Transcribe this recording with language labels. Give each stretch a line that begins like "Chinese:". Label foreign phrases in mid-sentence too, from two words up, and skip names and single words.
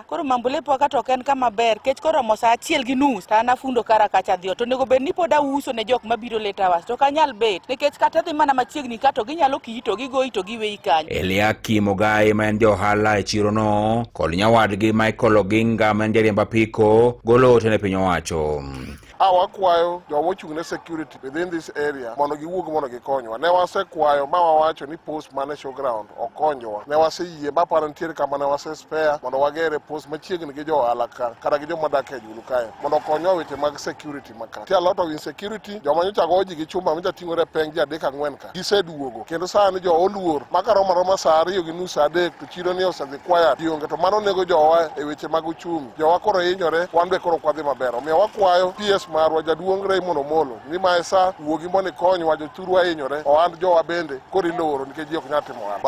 Luo (Kenya and Tanzania): Koro Mamboleo poka to en kama ber kech koro mo saa 1:30 ta nafundo kara kacha dhio to nego bed ni poda uso ne jok mabiro leta was to kanyal bet nikech kata dhi mana machiegni ka to ginyalo kito gigoyi to giweyi kanyo. Eliakim Ogai ma en johala e chiro no kod nyawadgi Michael Oginga ma en jariemb apiko golo ote ne piny owacho. Wakwayo jomo chungne
English: security within this area
Luo (Kenya and Tanzania): mondo giwuog mondo gikonywa. Ne wasekwayo ma wawacho ni post mane showground okonyowa. Ne waseyie ma paro ntiere kama ne wase spare mondo wagere post machiegni gi johala ka kata gi joma dak e julu kae mondo konywa weche mag security maka. Ti
English: a lot of insecurity
Luo (Kenya and Tanzania): joma nyocha goji gi chuma micha ting'ore peng ji 3-4 ka giseduogo kendo sani jo oluor maka roma saa 2:30 saa 3 to chiro ni osedhi quiet dionge to mano nego jowa e weche mag uchumi. Jowa koro hinyore, wan be koro kwadhi maber. Omiyo wakwayo PS marwa jaduong' Raymond Omolo ni maesa wuogi mondo ikonywa jothurwa hinyore ohand jowa bende koro iloro nikech ji ok nyal timo ohala.